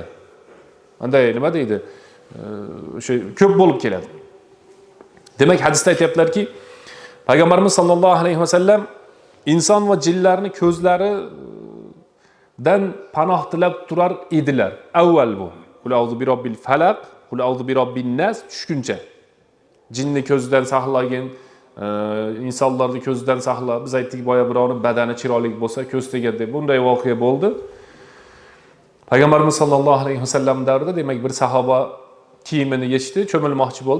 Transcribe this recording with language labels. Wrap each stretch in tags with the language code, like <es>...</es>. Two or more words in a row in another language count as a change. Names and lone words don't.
<uz>Qanday nima deydi? O'sha ko'p bo'lib keladi. Demak, hadisda aytibdilarki, Payg'ambarimiz</uz> <ar>صلى الله عليه وسلم</ar> <uz>inson va jinlarning ko'zlaridan panoh tilab turar edilar. Avval bu.</uz> <ar>قل أعوذ برب الفلق قل أعوذ برب الناس tushguncha.</ar> <uz>Jinni ko'zidan saqlagin, insonlarni ko'zidan saqla. Biz aytdik boya birovning badani chiroyli bo'lsa, ko'z tegadi deb bunday voqea bo'ldi. Payg'ambarimiz</uz> <ar>صلى الله عليه وسلم</ar> <uz>davrida demak bir sahoba kiyimini yechdi, cho'milmoqchi bo'ldi.</uz>